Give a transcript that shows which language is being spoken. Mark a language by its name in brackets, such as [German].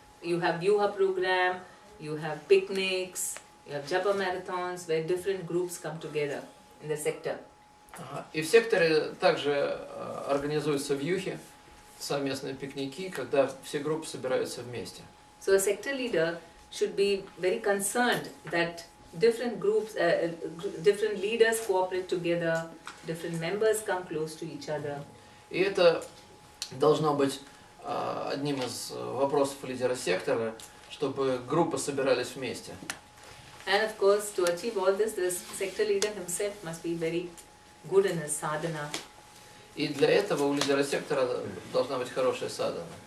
[English] You have Vyuha program, you have picnics, you have Japa marathons, where different groups come together in the sector. [Russian] И в секторе также организуются вьюхи, совместные пикники, когда все группы собираются вместе. [English] So a sector leader should be very concerned that different groups, different leaders cooperate together, different members come close to each other. [Russian] И это должно быть одним из вопросов лидера сектора, чтобы группы собирались вместе. [English] And of course, to achieve all this, the sector leader himself must be very good in his sadhana. [Russian] И для этого у лидера сектора должна быть хорошая садхана.